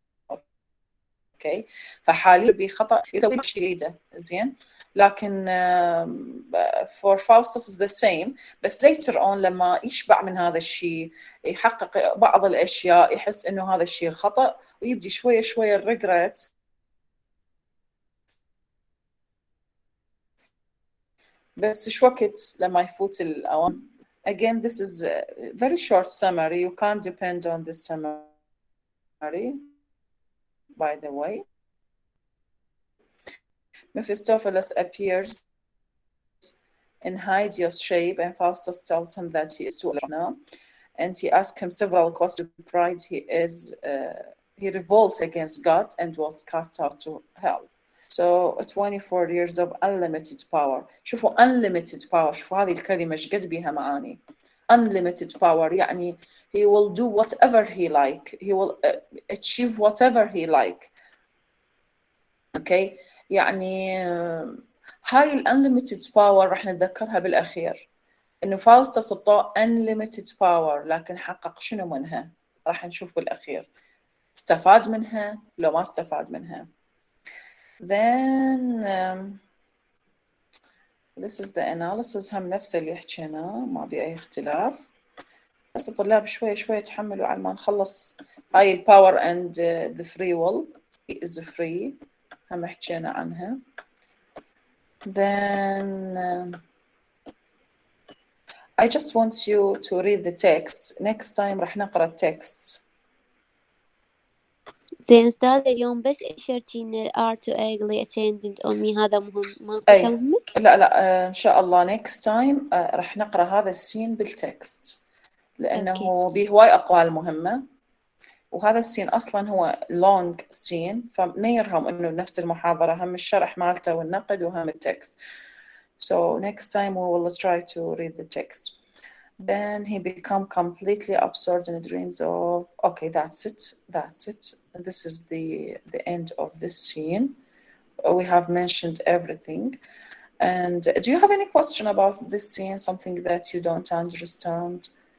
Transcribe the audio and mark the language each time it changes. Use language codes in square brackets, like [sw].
[ar] اوكي، فحاليا بخطأ يسوي شيء يريده زين، لكن [en] for Faustus is the same، [ar] بس [en] later on [ar] لما يشبع من هذا الشيء يحقق بعض الأشياء يحس إنه هذا الشيء خطأ ويبدي شوية شوية الريجريت. بس شو وقت لما يفوت الأوان. [en] Again, this is a very short summary. You can't depend on this summary, by the way. Mephistopheles appears in hideous shape, and Faustus tells him that he is too late, and he asks him several questions. Pride, he revolted against God and was cast out to hell. So 24 years of unlimited power. [ar] شوفوا [en] unlimited power، [ar] شوفوا هذه الكلمة ايش قد بيها معاني. [en] Unlimited power [ar] يعني [en] he will do whatever he like, he will achieve whatever he like. [ar] Okay، يعني هاي ال [en] unlimited power [ar] راح نتذكرها بالأخير، إنه فاوستس أعطاه unlimited power، لكن حقق شنو منها؟ راح نشوف بالأخير استفاد منها لو ما استفاد منها. [en] Then this is the analysis، [ar] هم نفس اللي حكيناه ما بي أي اختلاف، بس الطلاب شوية شوية تحملوا على ما نخلص هاي ال [en] power and the free will. He is free، [ar] هم حكينا عنها. [en] Then I just want you to read the text. Next time [ar] راح نقرأ التكست. زين أستاذ اليوم بس إشرتين ال [en] R to early attendant [ar] أمي، هذا مهم ماكو أي شيء مهم؟ لا إن شاء الله [en] next time [ar] راح نقرأ هذا السين بالتكست، لأنه به هواي أقوال مهمة، وهذا السين أصلا هو long سين، فما يرهم إنه نفس المحاضرة هم الشرح مالته والنقد وهم التكست. [en] So next time we will try to read the text. Then he become completely absorbed in dreams of. Okay, that's it. That's it. This is the end of this scene. We have mentioned everything. And do you have any question about this scene? Something that you don't understand?